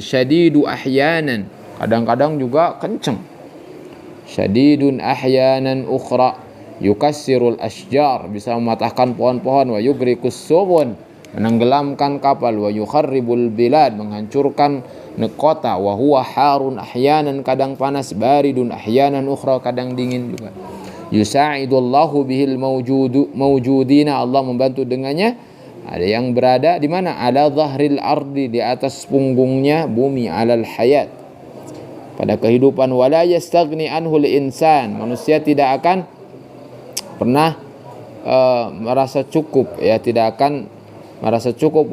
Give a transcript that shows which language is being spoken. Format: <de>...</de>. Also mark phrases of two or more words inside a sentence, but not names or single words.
<ar>شديد أحيانا,</ar> <id>kadang-kadang juga kenceng.</id> <ar>شديد أحيانا أخرى يكسر الأشجار,</ar> <id>bisa mematahkan pohon-pohon.</id> <ar>ويغرق السفن,</ar> <id>menenggelamkan kapal.</id> <ar>ويخرب البلاد,</ar> <id>menghancurkan kota.</id> <ar>وهو حار أحيانا,</ar> <id>kadang panas.</id> <ar>بارد أحيانا أخرى,</ar> <id>kadang dingin juga.</id> <ar>يساعد الله به الموجودين,</ar> <id>Allah membantu dengannya. Ada yang berada di mana?</id> <ar>على ظهر الأرض,</ar> <id>di atas punggungnya bumi.</id> <ar>على الحياة,</ar> <id>pada kehidupan.</id> <ar>ولا يستغني عنه الإنسان,</ar> <id>manusia tidak akan pernah merasa cukup ya, tidak akan merasa cukup.</id>